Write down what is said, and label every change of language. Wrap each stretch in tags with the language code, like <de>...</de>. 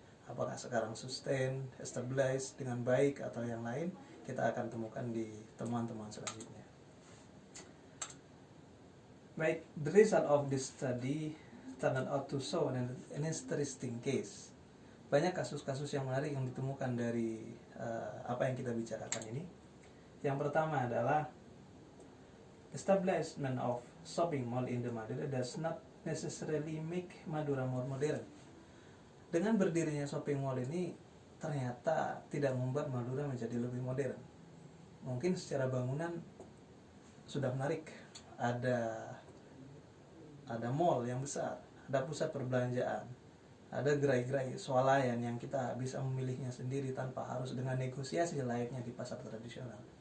<id>Apakah sekarang sustain, establish dengan baik atau yang lain, kita akan temukan di temuan-temuan selanjutnya.</id> <en>Baik, the result of this study turned out to show an interesting case.</en> <id>Banyak kasus-kasus yang menarik yang ditemukan dari apa yang kita bicarakan ini. Yang pertama adalah</id> <en>establishment of shopping mall in the Madura does not necessarily make Madura more modern.</en> <id>Dengan berdirinya shopping mall ini ternyata tidak membuat Madura menjadi lebih modern. Mungkin secara bangunan sudah menarik, ada mall yang besar, ada pusat perbelanjaan, ada gerai-gerai swalayan yang kita bisa memilihnya sendiri tanpa harus dengan negosiasi layaknya di pasar tradisional.</id>